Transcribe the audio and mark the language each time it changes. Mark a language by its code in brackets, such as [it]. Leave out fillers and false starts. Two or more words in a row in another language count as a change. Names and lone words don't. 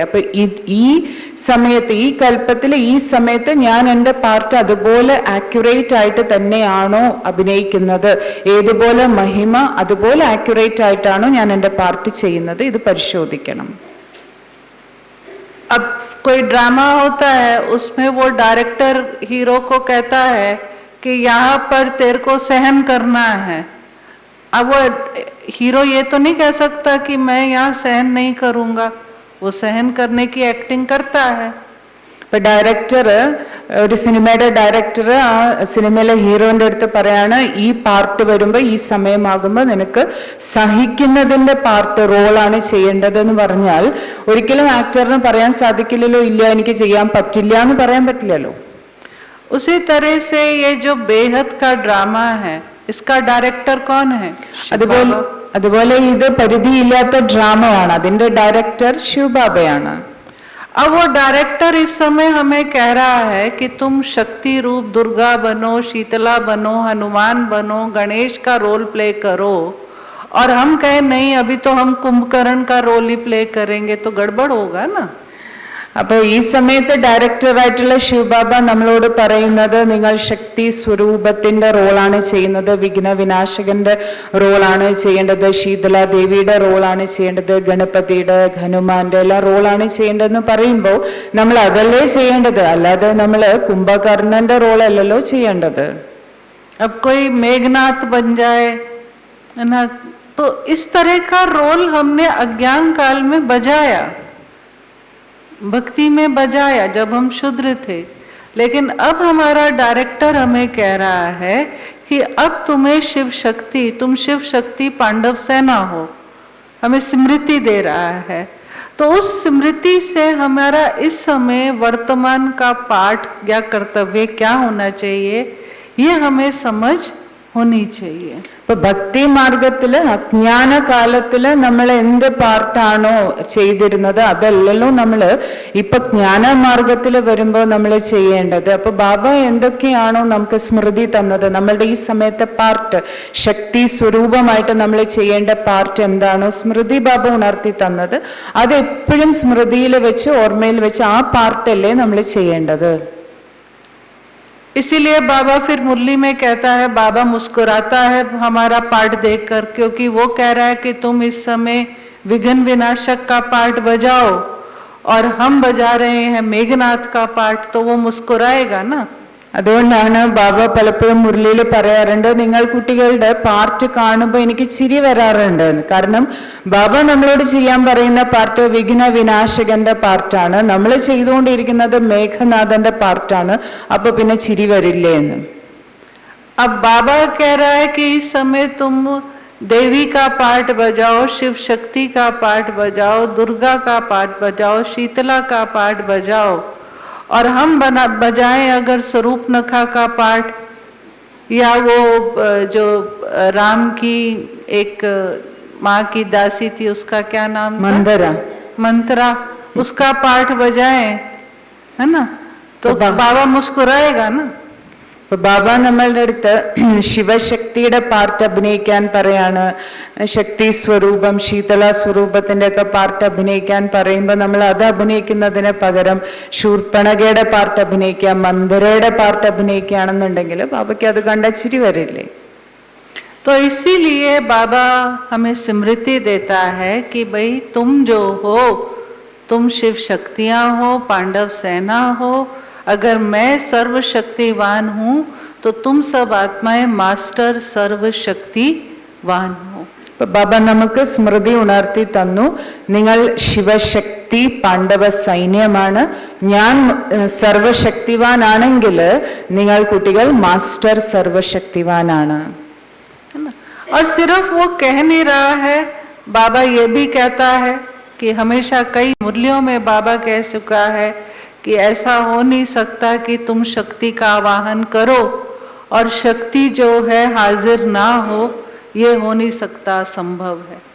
[ml] അപ്പൊ ഈ സമയത്ത്, ഈ കൽപ്പത്തിൽ ഈ സമയത്ത് ഞാൻ എൻ്റെ പാർട്ട് അതുപോലെ ആക്യുറേറ്റ് ആയിട്ട് തന്നെയാണോ അഭിനയിക്കുന്നത്, ഏതുപോലെ മഹിമ അതുപോലെ ആക്യുറേറ്റ് ആയിട്ടാണോ ഞാൻ എൻ്റെ പാർട്ട് ചെയ്യുന്നത്, ഇത് പരിശോധിക്കണം. [hi] अब कोई ड्रामा होता है, उसमें वो डायरेक्टर हीरो को कहता है कि यहाँ पर तेरे को सहन करना है. अब वो हीरो ये तो नहीं कह सकता कि मैं यहाँ सहन नहीं करूँगा, वो सहन करने की एक्टिंग करता है. [ml] ഇപ്പൊ ഡയറക്ടർ, ഒരു സിനിമയുടെ ഡയറക്ടർ ആ സിനിമയിലെ ഹീറോന്റെ അടുത്ത് പറയാണ്, ഈ പാർട്ട് വരുമ്പോ ഈ സമയമാകുമ്പോ നിനക്ക് സഹിക്കുന്നതിന്റെ പാർട്ട് റോളാണ് ചെയ്യേണ്ടതെന്ന് പറഞ്ഞാൽ ഒരിക്കലും ആക്ടറിന് പറയാൻ സാധിക്കില്ലല്ലോ, ഇല്ല എനിക്ക് ചെയ്യാൻ പറ്റില്ല എന്ന് പറയാൻ പറ്റില്ലല്ലോ. [hi] उसी तरह से ये जो बेहद का ड्रामा है, इसका डायरेक्टर कौन है? [ml] അതുപോലെ ഇത് പരിധിയില്ലാത്ത ഡ്രാമയാണ്, അതിന്റെ ഡയറക്ടർ ശിവബാബയാണ്. [hi] अब वो डायरेक्टर इस समय हमें कह रहा है कि तुम शक्ति रूप दुर्गा बनो, शीतला बनो, हनुमान बनो, गणेश का [en] role play [hi] करो, और हम कहें नहीं अभी तो हम कुंभकर्ण का रोल ही प्ले करेंगे, तो गड़बड़ होगा ना. [ml] അപ്പൊ ഈ സമയത്ത് ഡയറക്ടറായിട്ടുള്ള ശിവബാബ നമ്മളോട് പറയുന്നത്, നിങ്ങൾ ശക്തി സ്വരൂപത്തിന്റെ റോളാണ് ചെയ്യുന്നത്, വിഘ്ന വിനാശകന്റെ റോളാണ് ചെയ്യേണ്ടത്, ശീതള ദേവിയുടെ റോളാണ് ചെയ്യേണ്ടത്, ഗണപതിയുടെ, ഹനുമാന്റെ എല്ലാം റോളാണ് ചെയ്യേണ്ടതെന്ന് പറയുമ്പോൾ നമ്മൾ അതല്ലേ ചെയ്യേണ്ടത്, അല്ലാതെ നമ്മൾ കുംഭകർണന്റെ റോളല്ലല്ലോ ചെയ്യേണ്ടത്. [hi] अब कोई मेघनाथ बन जाए है ना, तो इस तरह का रोल हमने अज्ञान काल में बजाया, भक्ति में बजाया जब हम शूद्र थे. लेकिन अब हमारा डायरेक्टर हमें कह रहा है कि अब तुम्हें शिव शक्ति, तुम शिव शक्ति पांडव सेना हो, हमें स्मृति दे रहा है. तो उस स्मृति से हमारा इस समय वर्तमान का पाठ या कर्तव्य क्या होना चाहिए, ये हमें समझ होनी चाहिए. [ml] ഇപ്പൊ ഭക്തി മാർഗത്തില് അജ്ഞാന കാലത്തില് നമ്മൾ എന്ത് പാർട്ടാണോ ചെയ്തിരുന്നത് അതല്ലല്ലോ നമ്മള് ഇപ്പൊ ജ്ഞാനമാർഗത്തില് വരുമ്പോ നമ്മൾ ചെയ്യേണ്ടത്. അപ്പൊ ബാബ എന്തൊക്കെയാണോ നമുക്ക് സ്മൃതി തന്നത്, നമ്മളുടെ ഈ സമയത്തെ പാർട്ട്, ശക്തി സ്വരൂപമായിട്ട് നമ്മൾ ചെയ്യേണ്ട പാർട്ട് എന്താണോ സ്മൃതി ബാബ ഉണർത്തി തന്നത്, അത് എപ്പോഴും സ്മൃതിയിൽ വെച്ച്, ഓർമ്മയിൽ വെച്ച് ആ പാർട്ടല്ലേ നമ്മൾ ചെയ്യേണ്ടത്. [hi] इसीलिए बाबा फिर मुरली में कहता है, बाबा मुस्कुराता है हमारा पाठ देखकर, क्योंकि वो कह रहा है कि तुम इस समय विघ्न विनाशक का पाठ बजाओ, और हम बजा रहे हैं मेघनाथ का पाठ, तो वो मुस्कुराएगा ना. [ml] അതുകൊണ്ടാണ് ബാബ പലപ്പോഴും മുരളിയിൽ പറയാറുണ്ട്, നിങ്ങൾ കുട്ടികളുടെ പാർട്ട് കാണുമ്പോൾ എനിക്ക് ചിരി വരാറുണ്ട്. കാരണം ബാബ നമ്മളോട് ചെയ്യാൻ പറയുന്ന പാർട്ട് വിഘ്ന വിനാശകന്റെ പാർട്ടാണ്, നമ്മൾ ചെയ്തുകൊണ്ടിരിക്കുന്നത് മേഘനാഥന്റെ പാർട്ടാണ്, അപ്പൊ പിന്നെ ചിരി വരില്ലേ എന്ന്. [hi] अब बाबा कह रहा है कि इस समय तुम देवी का पाठ बजाओ, शिव शक्ति का पाठ बजाओ, दुर्गा का पाठ बजाओ, शीतला का पाठ बजाओ, और हम बजाएं अगर स्वरूप नखा का पाठ, या वो जो राम की एक माँ की दासी थी, उसका क्या नाम था? मंत्रा, उसका पाठ बजाएं, है ना, तो बाबा मुस्कुराएगा ना. [ml] അപ്പൊ ബാബ നമ്മളുടെ അടുത്ത് ശിവശക്തിയുടെ പാർട്ട് അഭിനയിക്കാൻ പറയാണ്, ശക്തി സ്വരൂപം, ശീതള സ്വരൂപത്തിന്റെ ഒക്കെ പാർട്ട് അഭിനയിക്കാൻ പറയുമ്പോൾ നമ്മൾ അത് അഭിനയിക്കുന്നതിന് പകരം ശൂർപ്പണകയുടെ പാർട്ട് അഭിനയിക്കാം, മന്ദരയുടെ പാർട്ട് അഭിനയിക്കുകയാണെന്നുണ്ടെങ്കിൽ ബാബയ്ക്ക് അത് കണ്ട ചിരി വരില്ലേ. [hi] तो इसीलिए बाबा हमें स्मृति देता है कि भाई तुम जो हो, तुम शिव शक्तियां हो, पांडव सेना हो, अगर मैं सर्वशक्तिवान हूँ तो तुम सब आत्माएं मास्टर सर्वशक्तिवान हो. [ml] ബാബ നമുക്ക് സ്മൃതി ഉണർത്തി തന്നു, നിങ്ങൾ ശിവശക്തി പാണ്ഡവ സൈന്യമാണ്, ഞാൻ സർവശക്തിവാനാണെങ്കിൽ നിങ്ങൾ കുട്ടികൾ മാസ്റ്റർ സർവശക്തിവാനാണ്. [hi] और सिर्फ वो कह नहीं रहा है, बाबा ये भी कहता है कि हमेशा कई मुरलियों में बाबा कह चुका है कि ऐसा हो नहीं सकता कि तुम शक्ति का आवाहन करो और शक्ति जो है हाजिर ना हो, ये हो नहीं सकता, संभव है.